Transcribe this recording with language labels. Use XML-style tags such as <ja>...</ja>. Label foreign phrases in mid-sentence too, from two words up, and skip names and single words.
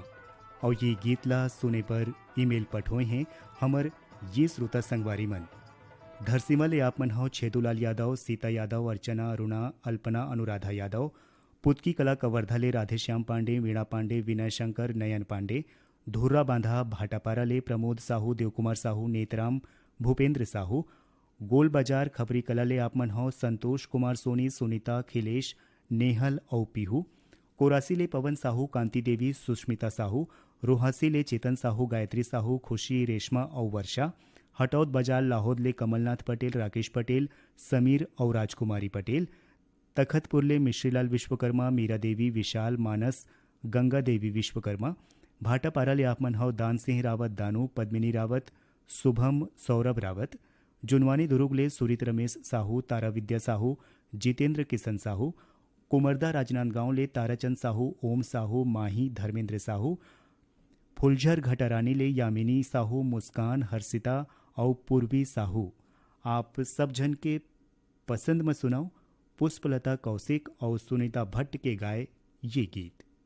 <hne>और ये गीत ला सुने पर ईमेल पठोए हैं हमर ये श्रोता संगवारी मन। धरसीमा ले आप मन हो छेदूलाल यादव, सीता यादव, अर्चना, अरुणा, अल्पना, अनुराधा यादव, पुतकी कला कवर्धा ले राधेश्याम पांडे, वीणा पांडे, विनय शंकर, नयन पांडे, धुर्रा बांधा भाटापारा ले प्रमोद साहू, देवकुमार साहू, नेतराम, भूपेंद्र साहू, गोल बाजार खबरी कला ले आप मन हो संतोष कुमार सोनी, सुनीता, खिलेश, नेहल और पीहू, कोरासी ले पवन साहू, कांति देवी, सुष्मिता साहू, रोहासी ले चेतन साहू, गायत्री साहू, खुशी, रेशमा और वर्षा, हटौद बाजार लाहौद ले कमलनाथ पटेल, राकेश पटेल, समीर और राजकुमारी पटेल, तखतपुर ले मिश्रीलाल विश्वकर्मा, मीरा देवी, विशाल, मानस, गंगा देवी विश्वकर्मा, भाटापारा ले आप मन हो दान सिंह रावत, दानू, पद्मिनी रावत, शुभम, सौरभ रावत, जुनवानी दुर्ग ले सुरित रमेश साहू, तारा विद्या साहू, जितेंद्र किशन साहू, कुमरदा राजनांदगांव ले ताराचंद साहू, ओम साहू, माही, धर्मेंद्र साहू, फुलझर घटारानी ले यामिनी साहू, मुस्कान, हर्षिता और पूर्वी साहू। आप सब जन के पसंद में सुनाओ पुष्पलता कौशिक और सुनीता भट्ट के गाए ये गीत।</hne>